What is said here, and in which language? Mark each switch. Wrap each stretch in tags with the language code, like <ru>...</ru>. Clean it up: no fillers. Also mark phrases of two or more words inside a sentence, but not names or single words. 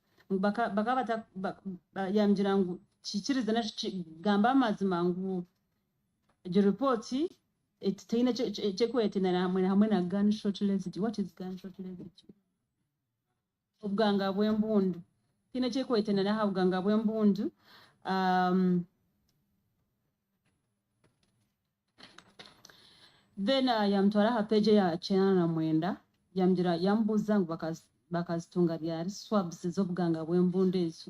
<nyn>yambwira ngu kikiriza gamba amazima ngu egi report teine kyekwetenera hamwe na</nyn> <en>gunshot residue. What is gunshot residue?</en> <nyn>Obuganga bw'embundu tiine kyekwetenera ha buganga bw'embundu. Then yamutwara ha page ya 99 yambuuza ngu bakazitunga lyari swabs z'obuganga bw'embundu ezo.</nyn>